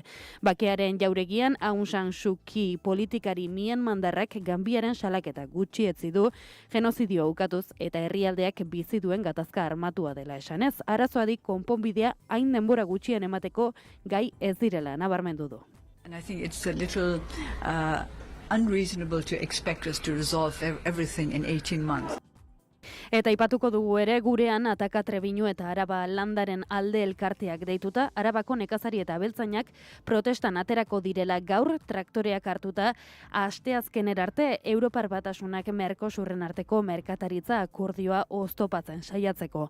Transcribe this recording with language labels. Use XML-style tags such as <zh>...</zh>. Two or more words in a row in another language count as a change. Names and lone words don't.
<eu>Bakearen jauregian Aung San Suu Kyi politikari Myanmardarrak Gambiaren salaketa gutxietzi du genozidio ukatuz eta herrialdeak bizi duen gatazka armatua dela esanez. Arazoadik konponbidea hain denbora gutxien emateko gai ez direla nabarmendu du.</eu> <en>And I think it's a little unreasonable to expect us to resolve everything in 18 months.</en> <eu>Eta aipatuko dugu ere gurean Ataka Trebiñu eta Araba landaren alde elkarteak deituta, Arabako nekazari eta abeltzainak protestan aterako direla gaur traktoreak hartuta asteazkenera arte Europar Batasunak Mercosurren arteko merkataritza akordioa oztopatzen saiatzeko.</eu>